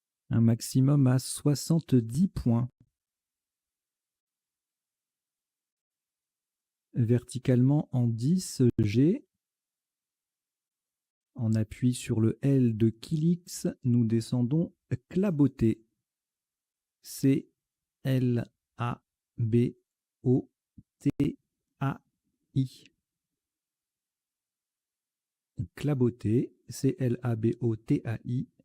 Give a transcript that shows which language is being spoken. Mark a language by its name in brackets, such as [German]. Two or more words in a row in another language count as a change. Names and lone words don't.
[French] Un maximum à 70 points. Verticalement en 10 G. En appui sur le L de Kilix, nous descendons Claboté. C-L-A-B-O-T-A-I. Claboté, C-L-A-B-O-T-A-I.